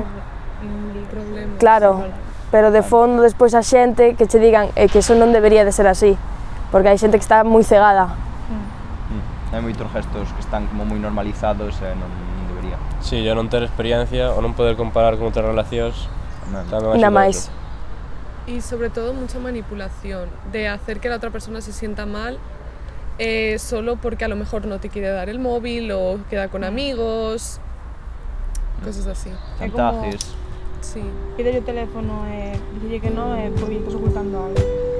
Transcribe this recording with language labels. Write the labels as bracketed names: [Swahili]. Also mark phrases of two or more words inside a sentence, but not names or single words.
[Galician] Claro, pero de fondo despois a xente que che digan que eso non debería de ser así, porque hai xente que está moi cegada. Hai moitos gestos que están como moi normalizados e non debería. Sí, yo non ter experiencia ou non poder comparar con outras relacións Nada máis. [Spanish] Y sobre todo mucha manipulación, de hacer que la otra persona se sienta mal solo porque a lo mejor no te quiere dar el móvil o queda con amigos, cosas así. Chantajes. Sí. [Galician] Pídele o teléfono e dicille que non e pois estás ocultando algo.